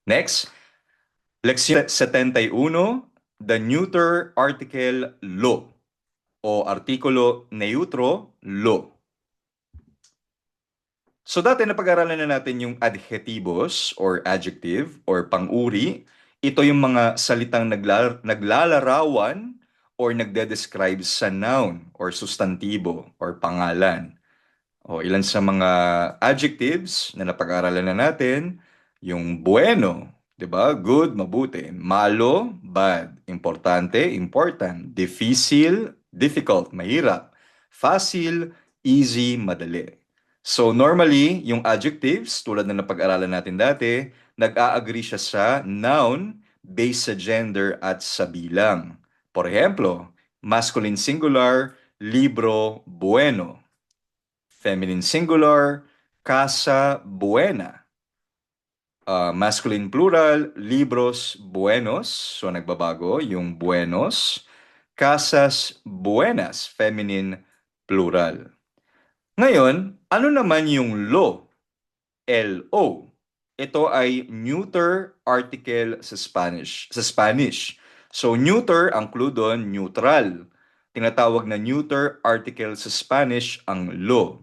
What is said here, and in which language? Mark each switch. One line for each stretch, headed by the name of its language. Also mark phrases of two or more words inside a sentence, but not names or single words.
English: Next, Leksyon 71, the neuter article lo o
Spanish: artikulo neutro lo.
Filipino: So dati napag-aralan na natin yung adjectivos or adjective or pang-uri. Ito yung mga salitang naglalarawan or nagde-describe sa noun or sustantibo or pangalan. O ilan sa mga adjectives na napag-aralan na natin, yung bueno, 'di ba? Good, mabuti.
Spanish: Malo, bad. Importante,
English: important.
Spanish: Difícil, difficult,
Filipino: mahirap. Fácil, easy, madali. So normally, yung adjectives tulad na napag-aralan natin dati, nag-a-agree siya sa noun based sa gender at sa bilang.
Spanish: Por ejemplo,
English: masculine singular,
Spanish: libro bueno.
English: Feminine singular,
Spanish: casa buena.
English: Masculine plural,
Spanish: libros buenos. So nagbabago yung buenos. Casas buenas,
English: feminine plural.
Filipino: Ngayon, ano naman yung lo? L-O. Ito ay neuter article sa Spanish. So neuter, ang clue doon, neutral. Tinatawag na neuter article sa Spanish ang lo.